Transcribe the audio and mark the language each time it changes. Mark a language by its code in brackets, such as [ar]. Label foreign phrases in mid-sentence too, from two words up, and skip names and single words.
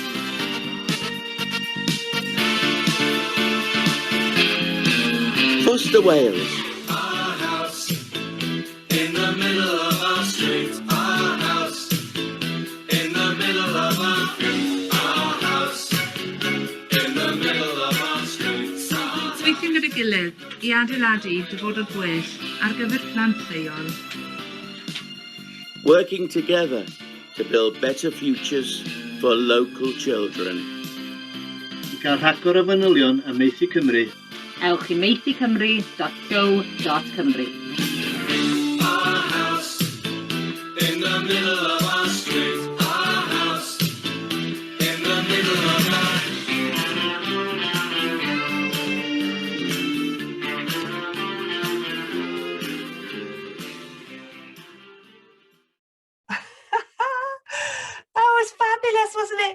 [en] Foster Wales. Our house in the middle of our street. Our house in the middle of our house in the middle of our street. [cy] Weithio gyda'i gilydd I adeiladu dyfodol gwell ar gyfer plant lleol. [en] Working together to build better futures for local children. [cy] I gael rhagor o fanylion am Maethu Cymru. Ewch I maethucymru.go.cymru. [en] Our house in the middle of our street. Our house in the middle of our That was fabulous, wasn't it?